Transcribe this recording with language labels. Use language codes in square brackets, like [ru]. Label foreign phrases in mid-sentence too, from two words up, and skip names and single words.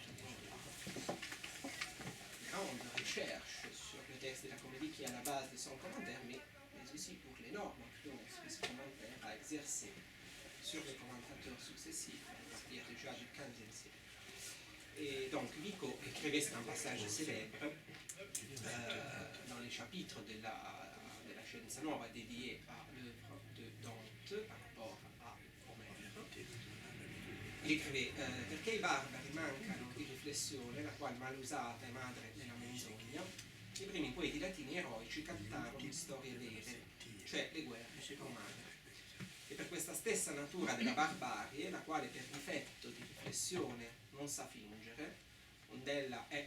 [fr] la grande recherche sur le texte de la comédie qui est à la base de son commentaire, mais aussi pour l'énorme influence que ce commentaire a exercé sur les commentateurs successifs, c'est-à-dire déjà du XVe siècle. Et donc Vico écrivait, c'est un passage célèbre dans les chapitres de la Scienza Nuova dédié à l'œuvre de Dante par rapport à Omère. Il écrivait [it] perché i barbari mancano di riflessione, la quale mal usata è madre della menzogna, i primi poeti latini eroici cantarono storie vere, cioè le guerre romane. E per questa stessa natura della barbarie, la quale per difetto di riflessione non sa fingere, ond'ella è